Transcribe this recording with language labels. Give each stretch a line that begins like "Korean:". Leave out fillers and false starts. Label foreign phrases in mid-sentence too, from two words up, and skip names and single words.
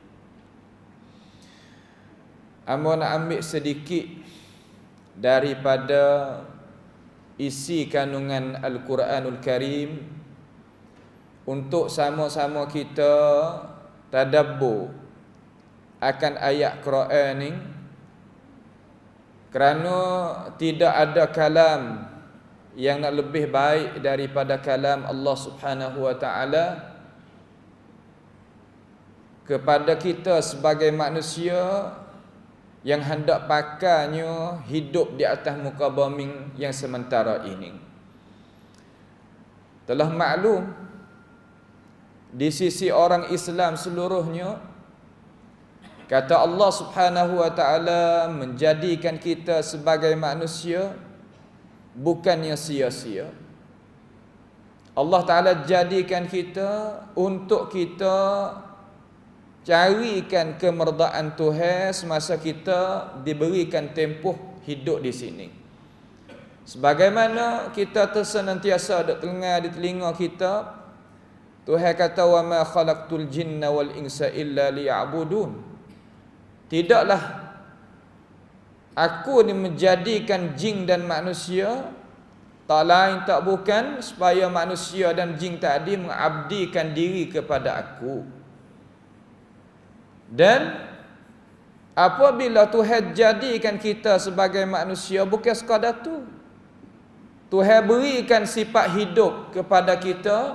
Malay: Amba nak ambil sedikit daripada isi kandungan Al-Quranul Karim untuk sama-sama kita tadabbur akan ayat Quran ni, kerana tidak ada kalam yang nak lebih baik daripada kalam Allah
Arabic: سبحانه وتعالى
Malay: kepada kita sebagai manusia yang hendak pakainya hidup di atas muka bumi yang sementara ini. Telah maklum di sisi orang Islam seluruhnya. Kata Allah
Arabic: سبحانه وتعالى,
Malay: menjadikan kita sebagai manusia bukannya sia-sia. Allah Taala jadikan kita untuk kita carikan kemerdaan Tuhan semasa kita diberikan tempoh hidup di sini. Sebagaimana kita tersenantiasa ada telinga di telinga kita, Tuhan kata,
Arabic: وما خلقت الجن والإنس إلا ليعبدون.
Malay: Tidaklah aku ni menjadikan jin dan manusia, tak lain tak bukan supaya manusia dan jin tadi mengabdikan diri kepada aku. Dan apabila Tuhan jadikan kita sebagai manusia, bukan sekadar tu, Tuhan berikan sifat hidup kepada kita.